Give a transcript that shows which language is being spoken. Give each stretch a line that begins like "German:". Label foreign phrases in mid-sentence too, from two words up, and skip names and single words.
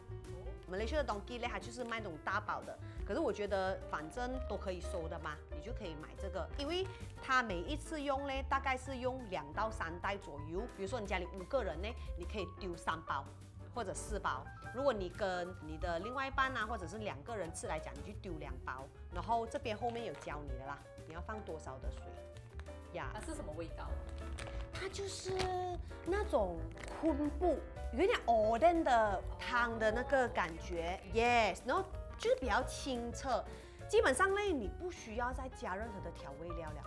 Chinese: 馬來西亞的東基呢，它就是賣那種大包的。可是我覺得反正都可以收的嘛，你就可以買這個，因為它每一次用呢，大概是用2到3袋左右。比如說你家裡5個人呢，你可以丟3包或者4包。如果你跟你的另外一半啊，或者是2個人吃來講，你就丟2包。然後這邊後面有教你的啦，你要放多少的水呀？它是什麼味道？它就是那種昆布，有點oden的湯的那個感覺 ，yes， 然後就是比較清澈。基本上呢，你不需要再加任何的調味料了。